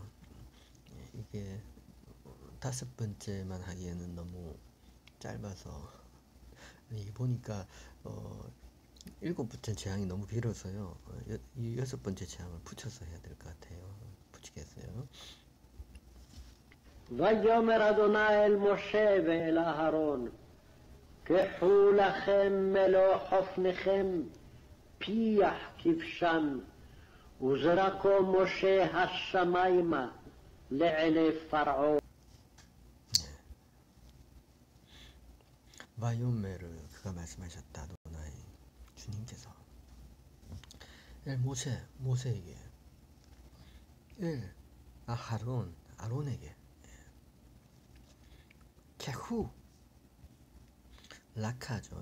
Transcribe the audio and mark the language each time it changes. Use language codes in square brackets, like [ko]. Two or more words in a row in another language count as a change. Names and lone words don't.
[ko] 이게 5번째만 하기에는 너무 짧아서, 이게 보니까 7번째 재앙이 너무 길어서요. 이 6번째 재앙을 붙여서 해야 될 것 같아요. 붙이겠어요. [he] ויאמר אדוני אל משה ואל אהרון, קחו לכם מלוא חופניכם, פיח כבשן, וזרקו משה השמיימה לעיני פרעה. [ko] 바이오메를 그가 말씀하셨다. 아도나이 주님께서 모세에게, 아론에게, 케후, 라카죠.